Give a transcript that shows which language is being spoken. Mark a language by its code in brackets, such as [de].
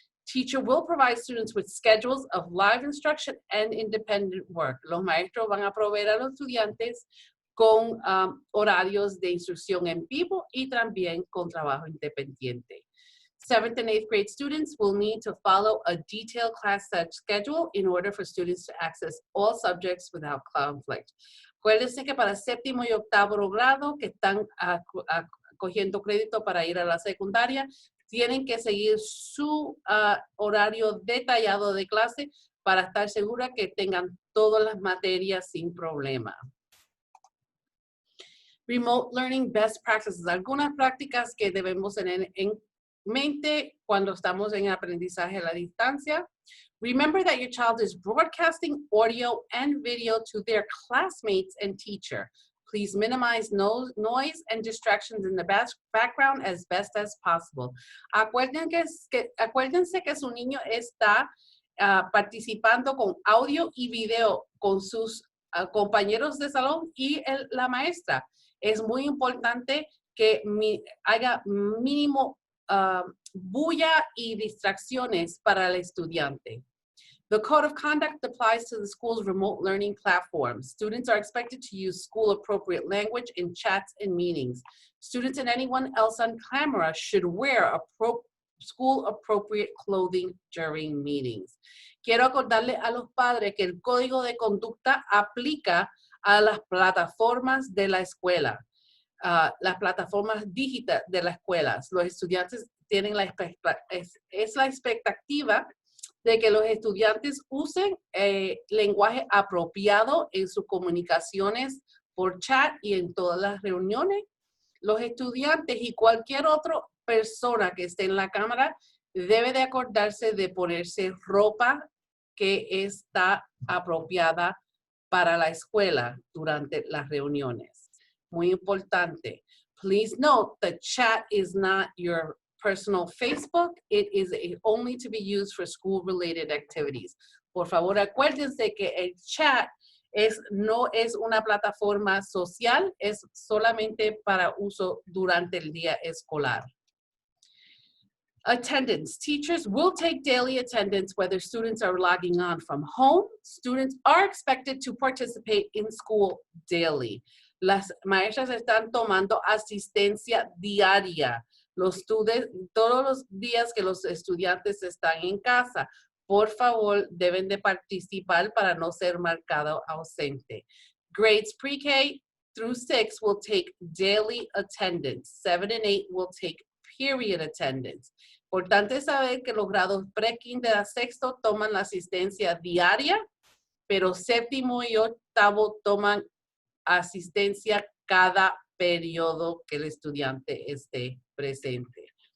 [en] Teacher will provide students with schedules of live instruction and independent work. [es] Los maestros van a proveer a los estudiantes con horarios de instrucción en vivo y también con trabajo independiente. [en] 7th and 8th grade students will need to follow a detailed class schedule in order for students to access all subjects without conflict. [es] Acuérdense que para séptimo y octavo grado que están cogiendo crédito para ir a la secundaria, tienen que seguir su horario detallado de clase para estar segura que tengan todas las materias sin problema. [en] Remote learning best practices. [es] Algunas prácticas que debemos tener en mente cuando estamos en aprendizaje a la distancia. [en] Remember that your child is broadcasting audio and video to their classmates and teacher. Please minimize noise and distractions in the background as best as possible. [es] Acuérdense que su niño está participando con audio y video con sus compañeros de salón y la maestra. Es muy importante que haga mínimo bulla y distracciones para el estudiante. [en] The code of conduct applies to the school's remote learning platforms. Students are expected to use school-appropriate language in chats and meetings. Students and anyone else on camera should wear school-appropriate clothing during meetings. [es] Quiero acordarle a los padres que el código de conducta aplica a las plataformas de la escuela, las plataformas digitales de las escuelas. Los estudiantes tienen la expectativa de que los estudiantes usen lenguaje apropiado en sus comunicaciones por chat y en todas las reuniones. Los estudiantes y cualquier otra persona que esté en la cámara debe de acordarse de ponerse ropa que está apropiada para la escuela durante las reuniones. Muy importante. [en] Please note that chat is not your personal Facebook. It is only to be used for school-related activities. [es] Por favor, acuérdense que el chat no es una plataforma social, es solamente para uso durante el día escolar. [en] Attendance. Teachers will take daily attendance whether students are logging on from home. Students are expected to participate in school daily. [es] Las maestras están tomando asistencia diaria. Todos los días que los estudiantes están en casa, por favor, deben de participar para no ser marcado ausente. [en] Grades pre-K through 6 will take daily attendance. 7 and 8 will take period attendance. [es] Importante saber que los grados pre-kinder a sexto toman la asistencia diaria, pero séptimo y octavo toman asistencia cada periodo que el estudiante esté presente.